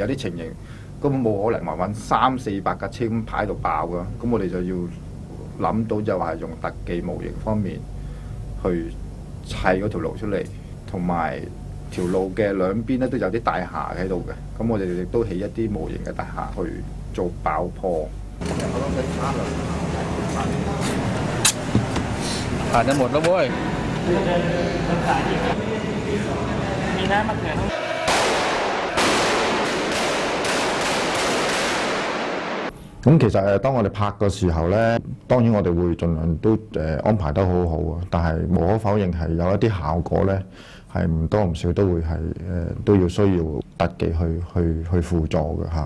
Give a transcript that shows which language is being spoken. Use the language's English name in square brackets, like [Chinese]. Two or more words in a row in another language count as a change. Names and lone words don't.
[Cantonese] 啲情形根本冇可能話揾300-400架車咁排喺度爆㗎，咁我哋就要諗到就話用特技模型方面去砌嗰條路出嚟，同埋條路嘅兩邊咧都有啲大廈喺度嘅，咁我哋亦都起一啲模型嘅大廈去做爆破。 [Thai] ผ่านจะหมดแล้วเว้ยมีน้ำมะเขือ [Cantonese] 咁其實當我哋拍嘅時候咧，當然我哋會盡量都安排得好好啊，但係無可否認係有一啲效果咧，係唔多唔少都會係都要需要特技去輔助嘅嚇。